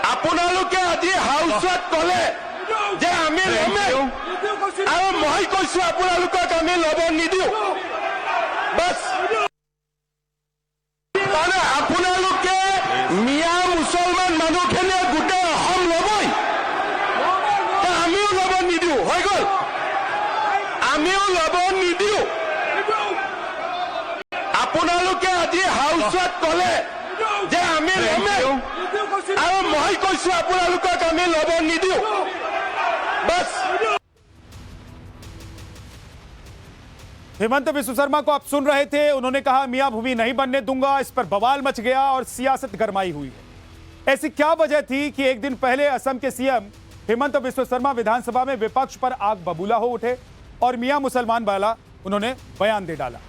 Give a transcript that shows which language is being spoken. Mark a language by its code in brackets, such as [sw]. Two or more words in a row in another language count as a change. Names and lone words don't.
[as] আপোনালোকে আজি হাউচত ক'লে যে আমি ল'মে আৰু মই কৈছো আপোনালোকক আমি ল'ব নিদিওঁ বাস মানে আপোনালোকে মিয়া মুছলমান মানুহখিনিয়ে গোটেই অসম ল'বই আমিও ল'ব নিদিওঁ হৈ গ'ল আমিও ল'ব নিদিওঁ আপোনালোকে আজি হাউচত ক'লে যে আমি ল'মে আৰু মই কৈছো আপোনালোকক আমি ল'ব নিদিওঁ बस। [hi] हेमंत विश्व शर्मा को आप सुन रहे थे, उन्होंने कहा मियां भूमि नहीं बनने दूंगा। इस पर बवाल मच गया और सियासत गरमाई हुई है। ऐसी क्या वजह थी कि एक दिन पहले असम के सीएम हेमंत विश्व शर्मा विधानसभा में विपक्ष पर आग बबूला हो उठे और मियां मुसलमान वाला उन्होंने बयान दे डाला।